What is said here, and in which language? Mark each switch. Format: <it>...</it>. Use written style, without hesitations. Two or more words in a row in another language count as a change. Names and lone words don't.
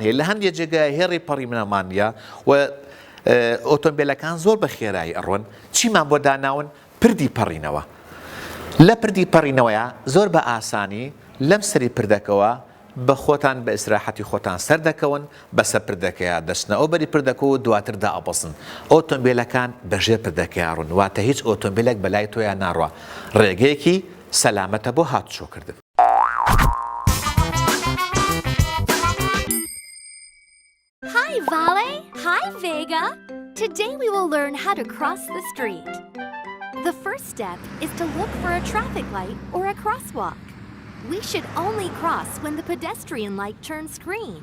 <ckb>هەیە لە هەندێک جێگای هێڕی پەڕینەمانە و ئۆتۆمبیلەکان زۆر بە خێرایی ئەڕۆن چیمان بۆ داناون پردی پەڕینەوە لە پردی پەڕینەوەیە زۆر بە ئاسانی لەم سەری پردەکەوە بە خۆتان بە ئیسراحەتی خۆتان سەر دەکەون بەسەر پردەکەیە دەچنە ئەو بەری پردەکەەوە دواتر دائەبەسن ئۆتۆمبیلەکان بەژێ پردەکەی ڕوون واتە هیچ ئۆتۆمبیلێک بەلای تۆیان ناڕوە ڕێگەیەکی سەلامەتە بۆ هاتوچۆکردن.</ckb> <en>Hi Vale! Hi Vega! Today we will learn how to cross the street. The first step is to look for a traffic light or a crosswalk. We should only cross when the pedestrian light turns green.</en>